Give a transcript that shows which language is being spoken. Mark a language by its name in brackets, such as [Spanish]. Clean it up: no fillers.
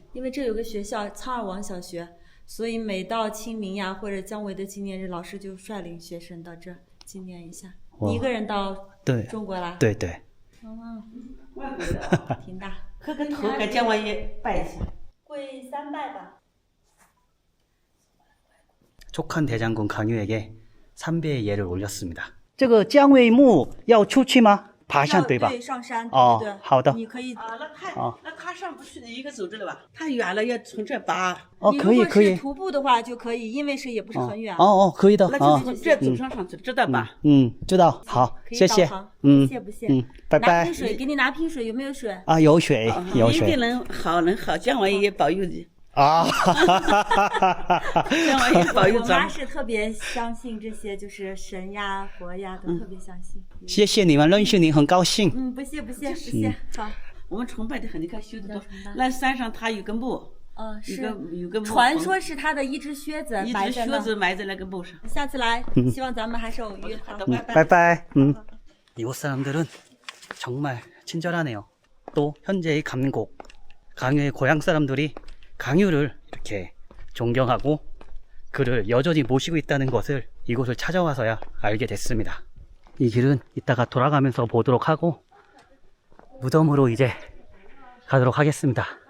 [Chinese] 因为这有个学校苍耳王小学，所以每到清明呀或者姜维的纪念日，老师就率领学生到这儿纪念一下。你一个人到中国来？对对。外国的挺大。磕个头给姜维也拜一下。跪3拜吧。 [Korean] 촉한 대장군 강유에게 3배의 예를 올렸습니다. [Chinese] 这个姜维墓要出去吗？爬山对吧？对，上山。哦，好的。你可以。那他上不去，一个走着了吧？太远了，要从这拔。哦，可以可以。徒步的话就可以，因为是也不是很远。哦，可以的。那就这走上去，知道吧？知道。好，谢谢。谢不谢？拜拜。拿瓶水，给你拿瓶水，有没有水？啊，有水，有水。一定能好，姜维也保佑你。姜维也保佑咱。我妈是特别相信这些，就是神呀、佛呀，都特别相信。谢谢你们，认识你很高兴。不谢。好，我们崇拜的很，你看修的多。那山上他有个墓，有个墓。传说是他的一只靴子埋在那个墓上。下次来，希望咱们还是偶遇。好的，拜拜。 [Korean] 이곳 사람들은 정말 친절하네요. 또 현재의 감곡, 강유의 고향 사람들이 강유를 이렇게 존경하고 그를 여전히 모시고 있다는 것을 이곳을 찾아와서야 알게 됐습니다. 이 길은 이따가 돌아가면서 보도록 하고 무덤으로 이제 가도록 하겠습니다.